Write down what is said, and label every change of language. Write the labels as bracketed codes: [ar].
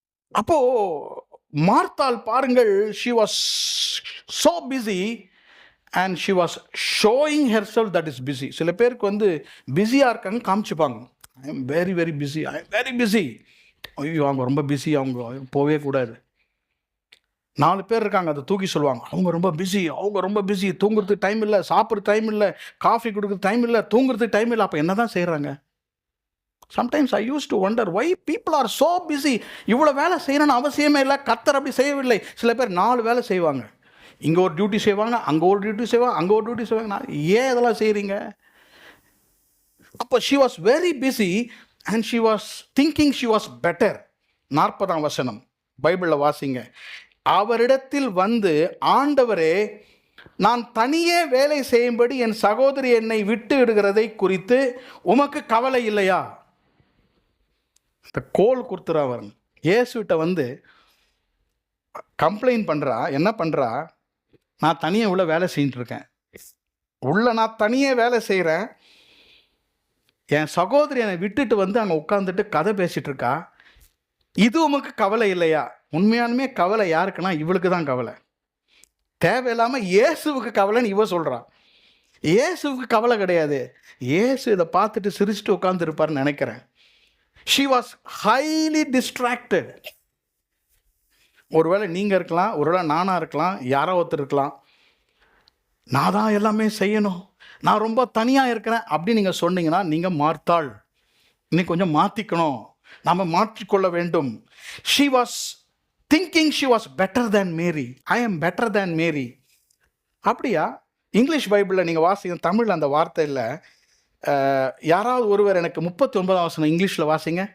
[ta] அப்போது மார்த்தாள் பாருங்கள், [en] she was so busy and she was showing herself that is busy. [ta] சில பேருக்கு பிஸியாக இருக்காங்க, காமிச்சுப்பாங்க, [en] I am very very busy, I am very busy. [ta] ஐயோ அவங்க ரொம்ப பிஸி, அவங்க போகவே கூடாது. 4 பேர் இருக்காங்க, அதை தூக்கி சொல்லுவாங்க, அவங்க ரொம்ப பிஸி, தூங்குறதுக்கு டைம் இல்லை, சாப்பிட்றது டைம் இல்லை, காஃபி கொடுக்குறது டைம் இல்லை, தூங்குறதுக்கு டைம் இல்லை. அப்போ என்ன தான் செய்கிறாங்க? [en] Sometimes I used to wonder why people are so busy. [ta] இவ்வளோ வேலை செய்யணும்னு அவசியமே இல்லை. கர்த்தர் அப்படி செய்யவில்லை. சில பேர் 4 வேலை செய்வாங்க. இங்கே ஒரு டியூட்டி செய்வாங்க, அங்கே ஒரு டியூட்டி செய்வாங்க, அங்கே ஒரு டியூட்டி செய்வாங்க. ஏன் இதெல்லாம் செய்கிறீங்க? [en] அப்போ she was very busy and she was thinking she was better. [ta] 40ஆம் வசனம் பைபிளில் வாசிங்க. அவரிடத்தில் ஆண்டவரே, நான் தனியே வேலை செய்யும்படி என் சகோதரி என்னை விட்டு விடுகிறதை குறித்து உமக்கு கவலை இல்லையா? இந்த கோல் கொடுத்துறா வரணும். இயேசுகிட்ட கம்ப்ளைண்ட் பண்ணுறா. என்ன பண்ணுறா? நான் தனியாக உள்ள வேலை செஞ்சுட்ருக்கேன், நான் தனியே வேலை செய்கிறேன், என் சகோதரி என்னை விட்டுட்டு அங்கே உட்காந்துட்டு கதை பேசிகிட்டு இருக்கா, இது உமக்கு கவலை இல்லையா? உண்மையானுமே கவலை யாருக்குன்னா இவளுக்கு தான் கவலை. தேவையில்லாமல் இயேசுவுக்கு கவலைன்னு இவ சொல்கிறான். இயேசுவுக்கு கவலை கிடையாது. இயேசு இதை பார்த்துட்டு சிரிச்சுட்டு உட்காந்துருப்பார்னு நினைக்கிறேன். [en] She was highly distracted. [ta] ஒருவேளை நீங்கள் இருக்கலாம், ஒருவேளை நானாக இருக்கலாம், யாரோ ஒருத்தர் இருக்கலாம். நான் தான் எல்லாமே செய்யணும், நான் ரொம்ப தனியாக இருக்கிறேன் அப்படி நீங்கள் சொன்னீங்கன்னா நீங்கள் மார்த்தாள். இன்னைக்கு கொஞ்சம் மாற்றிக்கணும், நாம் மாற்றிக்கொள்ள வேண்டும். [en] She was thinking she was better than Mary. I am better than Mary. [ta] அப்படியா? இங்கிலீஷ் பைபிளில் நீங்கள் வாசிங்க, தமிழில் அந்த வார்த்தை இல்லை. யாராவது ஒருவர் எனக்கு 39ஆம் வசனம் இங்கிலீஷில் வாசிங்க.